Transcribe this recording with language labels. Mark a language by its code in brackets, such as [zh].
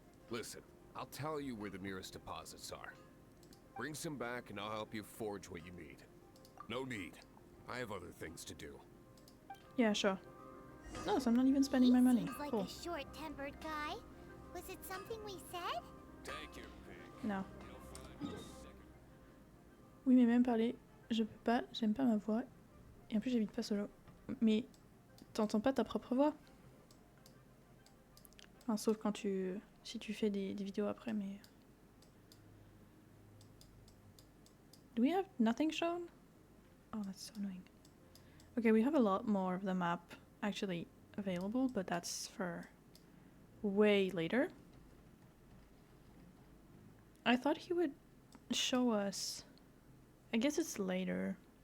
[en] Listen, I'll tell you where the nearest deposits are. Bring some back and I'll help you forge what you need. No need. I have other things to do. Yeah, sure. No, so I'm not even spending my money. Seems like Cool. a short-tempered guy. Was it something we said? Take your pick. No. You'll find you're sick [fr] Oui, mais même parler, je peux pas, j'aime pas ma voix. Et en plus, j'habite pas solo. Mais t'entends pas ta propre voix? Enfin, sauf quand si tu fais des vidéos après, mais... [en] Do we have nothing shown? Oh, that's so annoying. Okay, we have a lot more of the map actually available, but that's for way later. I thought he would show us... I guess it's later.